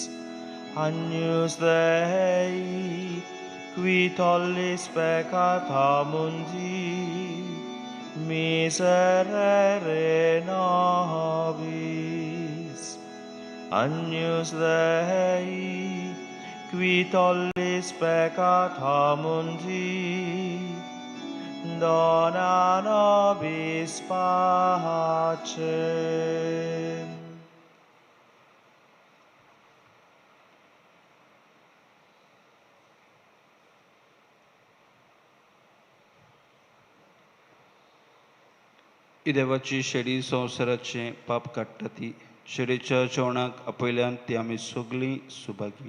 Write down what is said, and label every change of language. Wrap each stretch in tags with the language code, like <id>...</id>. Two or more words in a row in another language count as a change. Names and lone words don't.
<la>Agnus Dei, qui tollis peccata mundi, miserere nobis. Agnus Dei, qui tollis peccata mundi, dona nobis pacem.</la> <kok>ही देवाची शेडी संवसाराचें पाप काडटा ती. शेडीच्या जेवणाक आपयल्यान ती आमी सगळीं सुभागी.</kok>